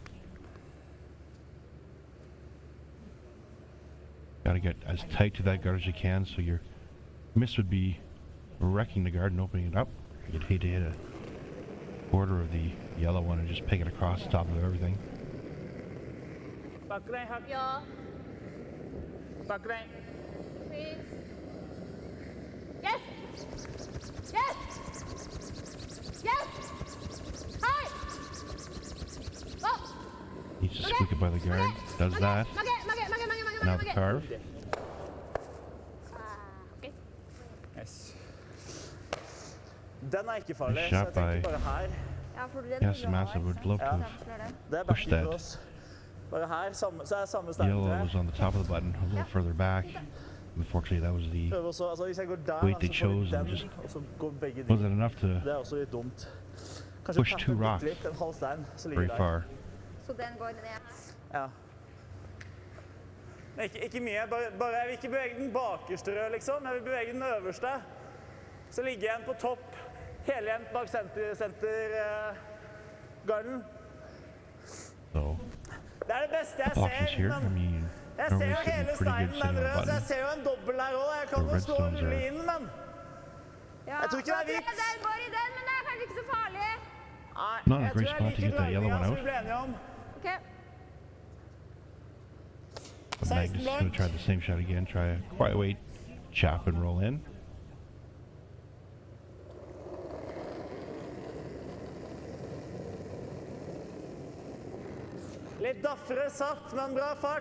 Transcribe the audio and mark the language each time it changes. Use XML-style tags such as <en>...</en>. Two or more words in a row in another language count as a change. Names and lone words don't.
<en>Gotta get as tight to that guard as you can, so your miss would be wrecking the guard and opening it up. You'd hate to hit a quarter of the yellow one and just pick it across the top of everything.</en> <ja>バックラインハック。いいよ。バックライン。</ja> <en>Please. Yes! Yes! Yes! Hi! Oh! Needs to squeak it by the guard. Does that.</en> <ja>曲げ曲げ曲げ曲げ曲げ曲げ</ja> <en>Now</en> <ja>曲</ja> <en>the</en> <ja>げ</ja> <en>carve.</en> <ja>あー、OK。よし。</ja> <no>Den er ikke farlig, så</no> <en>Shot</en> <no>jeg tenker</no> <en>by-</en> <no>bare her. Ja, for den</no> <en>Yes, Massive would love to have</en> <no>Det er</no> <en>Push</en> <no>backen</no> <en>that.</en> <no>for oss. Bare her, så er det samme</no> <en>yellow</en> <no>steinen.</no> <en>was on the top of the button, a little further back. Unfortunately, that was the.</en> <no>Prøv også, altså hvis jeg går der,</no> <en>Wait, they</en> <no>så får vi</no> <en>chose and</en> <no>den,</no> <en>just-</en> <no>og så går begge</no> <en>Was</en> <no>de.</no> <en>it enough to</en> <no>Det er også litt dumt. Kanskje</no> <en>push</en> <no>tappe</no> <en>two</en> <no>bitte</no> <en>rocks</en> <no>litt, en halv stein, så ligger</no> <en>very</en> <no>der.</no> <en>far?</en> <no>Så den går ned. Ja. Men ikke mye, bare jeg vil ikke bevege den bakerste rød, liksom. Jeg vil bevege den øverste. Så ligger jeg på topp, helhjent bak sentergarden.</no> <en>So</en> <no>Det er det beste jeg</no> <en>options</en> <no>ser,</no> <en>here. I</en> <no>men</no> <en>mean,</en> <no>jeg ser</no> <en>normally</en> <no>jo</no> <en>sitting</en> <no>hele</no> <en>pretty</en> <no>steinen,</no> <en>good</en> <no>den</no> <en>sitting on</en> <no>rød,</no> <en>the</en> <no>så jeg</no> <en>button.</en> <no>ser jo en dobbel her også. Jeg kan</no> <en>The</en> <no>jo stå og</no> <en>redstones</en> <no>rulle</no> <en>are-</en> <no>inn, men Ja, Jeg tror ikke det er vits. Den går i den, men det er kanskje ikke så farlig. nei,</no> <en>Not a</en> <no>jeg</no> <en>great</en> <no>tror</no> <en>spot</en> <no>jeg</no> <en>to</en> <no>liker</no> <en>get that yellow</en> <no>drivingen</no> <en>one</en> <no>som vi ble enige om. Ok.</no> <en>But Magnus is going to try the same shot again. Try a quiet weight, chop and roll in.</en> <no>Litt daffere satt, men bra fart.</no>